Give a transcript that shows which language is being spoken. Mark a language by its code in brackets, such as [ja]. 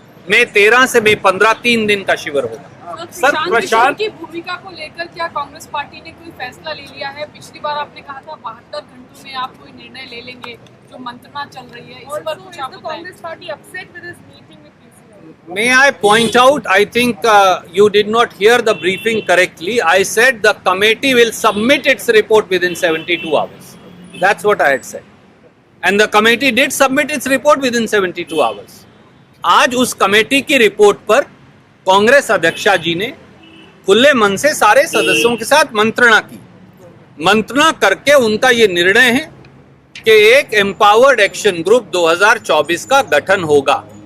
[hi] मई 13 से मई 15 3 दिन का शिविर होगा। सर, प्रशांत की भूमिका को लेकर क्या कांग्रेस पार्टी ने कोई फैसला ले लिया है? पिछली बार आपने कहा था 72 घंटों में आप कोई निर्णय ले लेंगे, जो मंत्रणा चल रही है, इस पर कुछ आप बताएं। [en] Congress party upset with this meeting with PCC? May I point out, I think you did not hear the briefing correctly. I said the committee will submit its report within 72 hours. That's what I had said. And the committee did submit its report within 72 hours. [hi] आज उस committee की report पर कांग्रेस अध्यक्षा जी ने खुले मन से सारे सदस्यों के साथ मंत्रणा की। मंत्रणा करके उनका ये निर्णय है कि एक एम्पावर्ड एक्शन ग्रुप 2024 का गठन होगा।